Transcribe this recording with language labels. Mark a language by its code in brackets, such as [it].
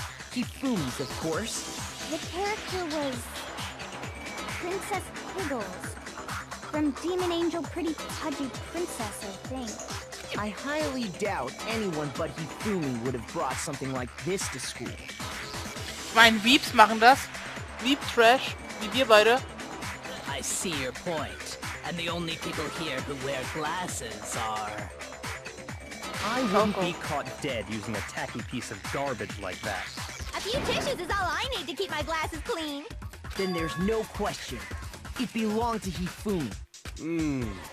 [en] Hifumi's, of course. The character was Princess Piggles from Demon Angel Pretty Pudgy Princess, I think. I highly doubt anyone but Hifumi would have brought something like this to school. [de] Ich meine, Weeps machen das. Weep Trash, wie wir beide. [en] I see your point. And the only people here who wear glasses are... I wouldn't be caught dead using a tacky piece of garbage like that. A few tissues is all I need to keep my glasses clean. Then there's no question. It belonged to Hifumi.